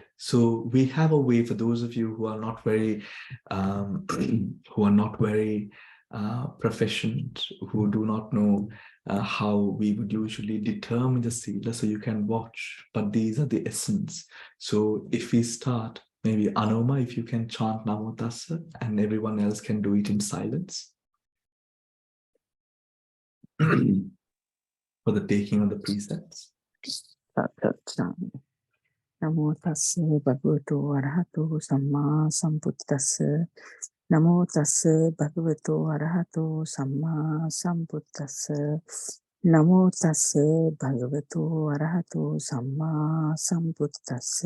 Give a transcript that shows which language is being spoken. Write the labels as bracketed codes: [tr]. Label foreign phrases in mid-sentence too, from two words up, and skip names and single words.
[en] So we have a way for those of you who are not very, proficient, who do not know how we would usually determine the sila, so you can watch. But these are the essence. So if we start, maybe Anoma, if you can chant [pi] Namo Tassa, [en] and everyone else can do it in silence for the taking of the precepts. [pi] Namo tassa bhagavato arahato samma sambuddhassa. Namo tassa bhagavato arahato samma sambuddhassa. Namo tassa bhagavato arahato samma sambuddhassa.